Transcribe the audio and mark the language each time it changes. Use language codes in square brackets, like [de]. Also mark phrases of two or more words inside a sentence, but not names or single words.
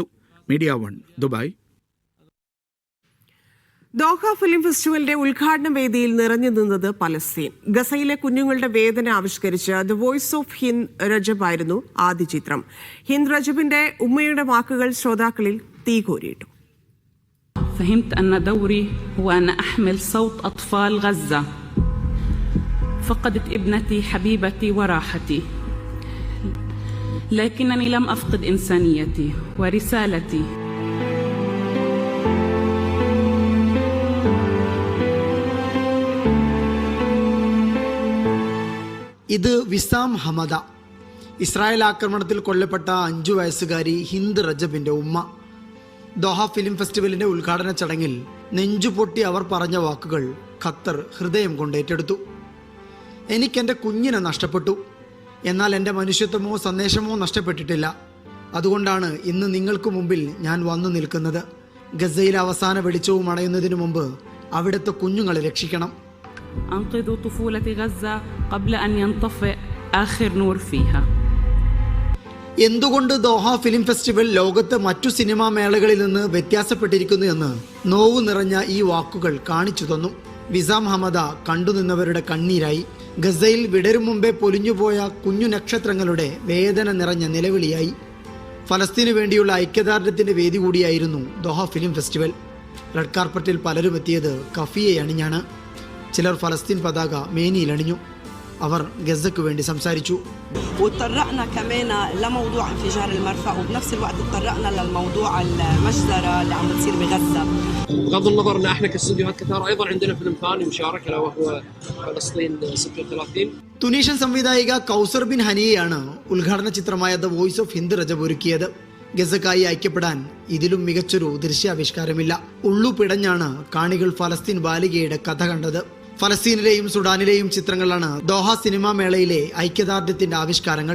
[ml] മീഡിയ 1 ദുബായ്. ദോഹ ഫിലിം ഫെസ്റ്റിവലിന്റെ ഉദ്ഘാടന വേദിയിൽ നിറഞ്ഞു നിന്നത് പലസ്തീൻ. ഗസയിലെ കുഞ്ഞുങ്ങളുടെ വേദന ആവിഷ്കരിച്ച് ദ വോയിസ് ഓഫ് ഹിന്ദ് റജബ് ആയിരുന്നു ആദ്യ ചിത്രം. ഹിന്ദ് റജബിന്റെ ഉമ്മയുടെ വാക്കുകൾ ശ്രോതാക്കളിൽ തീകോരിയിട്ടു. [ar] فهمت أن دوري هو أن أحمل صوت أطفال غزة. فقدت ابنتي حبيبتي وراحتي، لكنني لم أفقد إنسانيتي ورسالتي. [ml] ഇത് വിസാം ഹമദ, ഇസ്രായേൽ ആക്രമണത്തിൽ കൊല്ലപ്പെട്ട 5 വയസ്സുകാരി ഹിന്ദ് റജബിന്റെ ഉമ്മ. ദോഹ ഫിലിം ഫെസ്റ്റിവലിന്റെ ഉദ്ഘാടന ചടങ്ങിൽ നെഞ്ചുപൊട്ടി അവർ പറഞ്ഞ വാക്കുകൾ ഖത്തർ ഹൃദയം കൊണ്ട് ഏറ്റെടുത്തു. എനിക്കെൻ്റെ കുഞ്ഞിനെ നഷ്ടപ്പെട്ടു, എന്നാൽ എൻ്റെ മനുഷ്യത്വമോ സന്ദേശമോ നഷ്ടപ്പെട്ടിട്ടില്ല. അതുകൊണ്ടാണ് ഇന്ന് നിങ്ങൾക്ക് മുമ്പിൽ ഞാൻ വന്നു നിൽക്കുന്നത്. ഗസയിലെ അവസാന വെളിച്ചവും അണയുന്നതിനു മുമ്പ് അവിടുത്തെ കുഞ്ഞുങ്ങളെ രക്ഷിക്കണം. [ar] أنقذوا طفولة غزة قبل أن ينطفئ آخر نور فيها. [ml] എന്തുകൊണ്ട് ദോഹ ഫിലിം ഫെസ്റ്റിവൽ ലോകത്തെ മറ്റു സിനിമാ മേളകളിൽ നിന്ന് വ്യത്യാസപ്പെട്ടിരിക്കുന്നു എന്ന് നോവ് നിറഞ്ഞ ഈ വാക്കുകൾ കാണിച്ചു തന്നു. വിസാം ഹമദ കണ്ടുനിന്നവരുടെ കണ്ണീരായി. ഗസയിൽ വിടരും മുമ്പേ പൊലിഞ്ഞുപോയ കുഞ്ഞു നക്ഷത്രങ്ങളുടെ വേദന നിറഞ്ഞ നിലവിളിയായി. ഫലസ്തീനു വേണ്ടിയുള്ള ഐക്യദാർഢ്യത്തിന്റെ വേദി കൂടിയായിരുന്നു ദോഹ ഫിലിം ഫെസ്റ്റിവൽ. [en] red carpet [ml] പലരും എത്തിയത് കഫിയെ അണിഞ്ഞാണ്. ചിലർ ഫലസ്തീൻ പതാക മേനിയിൽ അണിഞ്ഞു. അവർ ഗസയ്ക്ക് വേണ്ടി സംസാരിച്ചു. [ar] وتطرقنا كمان لموضوع انفجار المرفأ وبنفس الوقت تطرقنا للموضوع المجزرة اللي عم بتصير بغزة. بغض النظر ان احنا كاستديوهات كثار ايضا عندنا فيلم ثاني مشارك له وهو فلسطين 36. [ml] തുനീഷ്യൻ സംവിധായിക കൗസർ ബിൻ ഹനിയയാണ് ഉദ്ഘാടന ചിത്രമായ ദ വോയിസ് ഓഫ് ഹിന്ദ് റജബ് ഒരുക്കിയത്. ഗസക്കായി ഐക്യപ്പെടാൻ ഇതിലും മികച്ചൊരു ദൃശ്യാവിഷ്കാരമില്ല. ഉള്ളു പിടഞ്ഞാണ് കാണികൾ ഫലസ്തീൻ ബാലികയുടെ കഥ കണ്ടത്. ഫലസ്തീനിലെയും സുഡാനിലെയും ചിത്രങ്ങളാണ് ദോഹ സിനിമാ മേളയിലെ ഐക്യദാർഢ്യത്തിന്റെ ആവിഷ്കാരങ്ങൾ.